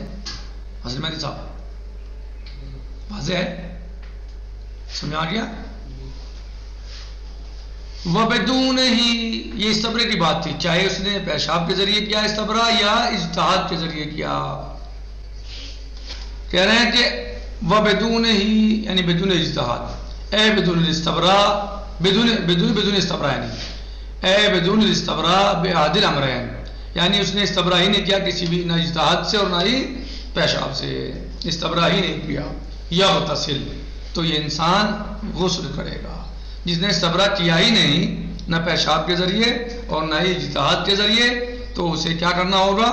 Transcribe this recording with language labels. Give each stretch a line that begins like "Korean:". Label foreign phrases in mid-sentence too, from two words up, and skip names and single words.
Urdu: حضرت مہدی صاحب واضح ہے، سمجھ آ گیا؟ وبدون ہی، یہ استبرے کی بات تھی، چاہے اس نے پیشاب کے ذریعے کیا استبراء یا اجتہاد کے ذریعے کیا۔ کہہ رہے ہیں کہ وبدون ہی یعنی
Arabic: بدون اجتہاد،
Urdu: اے
Arabic: بدون الاستبراء، بدون استبراء،
Urdu: یعنی اے
Arabic: بدون الاستبراء بأحد الامرین،
Urdu: یعنی اس نے استبراء ہی نہیں کیا کسی بھی، نہ اجتہاد سے اور نہ ہی پیشاب سے، استبراء ہی نہیں کیا، یغتسل، تو یہ انسان غسل کرے گا۔ جس نے استبراء کیا ہی نہیں، نہ پیشاب کے ذریعے اور نہ ہی اجتہاد کے ذریعے، تو اسے کیا کرنا ہوگا؟